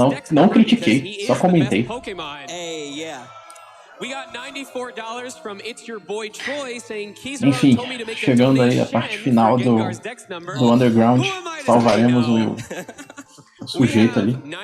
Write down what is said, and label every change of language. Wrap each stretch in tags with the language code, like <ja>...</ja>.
<pt>Não critiquei, só comentei.</pt> <en>Hey, yeah. We got $94 from It's Your Boy Troy saying Keys</en> <pt>enfim, chegando aí a parte final do Underground, salvaremos o sujeito ali.</pt>